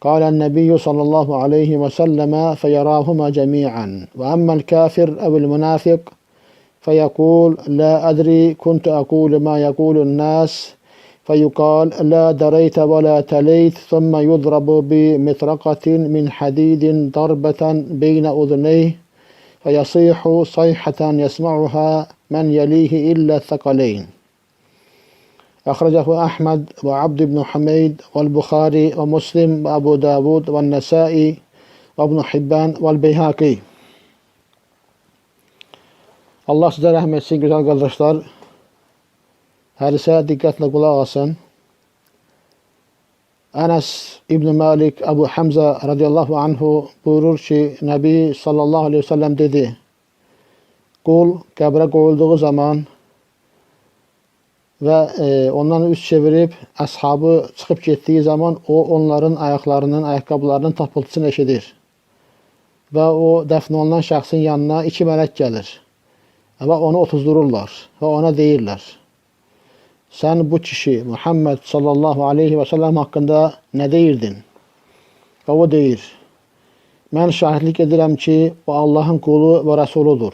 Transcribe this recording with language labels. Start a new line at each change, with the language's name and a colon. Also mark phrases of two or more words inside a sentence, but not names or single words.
Arabic: قال النبي صلى الله عليه وسلم فيراهما جميعا وأما الكافر أو المنافق فيقول لا أدري كنت أقول ما يقول الناس فيقال لا دريت ولا تليت ثم يضرب بمطرقة من حديد ضربة بين أذنيه فيصيح صيحة يسمعها من يليه إلا الثقلين. أخرجه أحمد وعبد بن حميد والبخاري ومسلم وأبو داود والنسائي وابن Hibban والبيهقي.
Turkish: Allah size rahmet etsin güzel kardeşler. Hadise dikkatle kulak asın. Enes İbn Malik Ebu Hamza
Arabic: رضي الله عنه
Turkish: buyurur ki Nebi
Arabic: صلى الله عليه وسلم
Turkish: dedi. Kul kabre koyulduğu zaman ve ondan üst çevirip ashabı çıkıp gittiği zaman o onların ayaklarının, ayakkabılarının tapıltısını eşidir.
Azerbaijani: Ve o dəfn olunan şəxsin yanına iki mələk gəlir. Və onu otuzdururlar və ona deyirlər. Sən bu kişi Muhammed
Arabic: صلى الله عليه وسلم
Azerbaijani: haqqında nə deyirdin? Və o deyir. Mən şahidlik edirəm ki, o Allahın qulu və rəsuludur.